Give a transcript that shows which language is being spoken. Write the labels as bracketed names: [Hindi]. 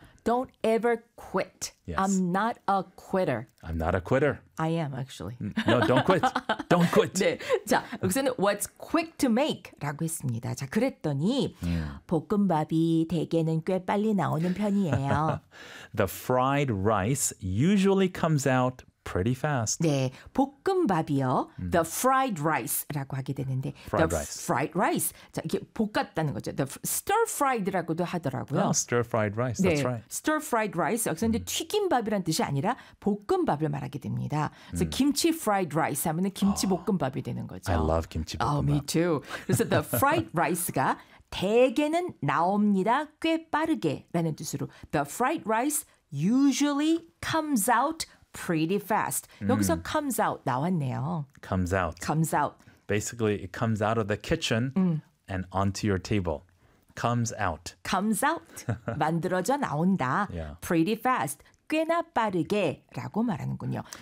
[English] Don't ever quit. Yes. I'm not a quitter. I'm not a quitter. I am actually. No, don't quit. Don't quit. [Korean] 네. 자, 여기서는 [English] what's quick to make [Korean] 라고 했습니다. 자, 그랬더니 볶음밥이 대개는 꽤 빨리 나오는 편이에요. [English] The fried rice usually comes out pretty fast. [Korean] 네, 볶음밥이요. The fried rice라고 하게 되는데, [English] fried the rice. [Korean] Fried rice. 자, 이게 볶았다는 거죠. The stir fried라고도 하더라고요. [English] Oh, stir fried rice. [Korean] 네, [English] That's right. Stir fried rice. [Korean] 여기서 이제 튀김밥이란 뜻이 아니라 볶음밥을 말하게 됩니다. 그래서 김치 fried rice 하면은 김치 볶음밥이 되는 거죠. [English] I love 김치 볶음밥. Oh, me too. [Korean] 그래서 the fried rice가 대개는 나옵니다. 꽤 빠르게라는 뜻으로 [English] the fried rice usually comes out. Pretty fast. [Korean] 여기서 comes out 나왔네요. [English] Comes out. Comes out. Basically, it comes out of the kitchen and onto your table. Comes out. Comes out. [Korean] 만들어져 나온다. [English] Yeah. Pretty fast. [Korean] 꽤나 빠르게 라고 말하는군요.